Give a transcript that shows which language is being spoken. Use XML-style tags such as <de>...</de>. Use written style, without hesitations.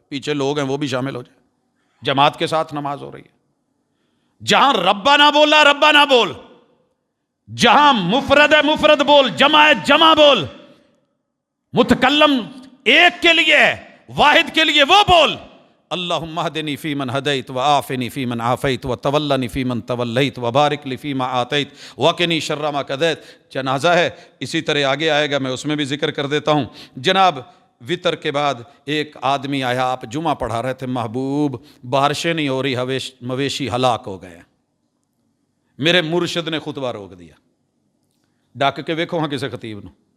<ur>پیچھے لوگ ہیں وہ بھی شامل ہو جائے، جماعت کے ساتھ نماز ہو رہی ہے. جہاں ربنا بولا ربنا بول، جہاں مفرد ہے مفرد بول، جمع ہے جمع بول، متکلم ایک کے لیے واحد کے لیے وہ بول.</ur> <ar>اللہم اہدنی فیمن ہدیت وعافنی فیمن عافیت وتولنی فیمن تولیت وبارک لی فیما آتیت وقنی شر ما قضیت.</ar> <ur>جنازہ ہے، اسی طرح آگے آئے گا، میں اس میں بھی ذکر کر دیتا ہوں. جناب وطر کے بعد ایک آدمی آیا، آپ جمعہ پڑھا رہے تھے، محبوب بارشیں نہیں ہو رہی، مویشی ہلاک ہو گئے. میرے مرشد نے خطبہ روک دیا.</ur> <pa>ڈاک کے ویکھو ہاں کسے خطیب نو.</pa>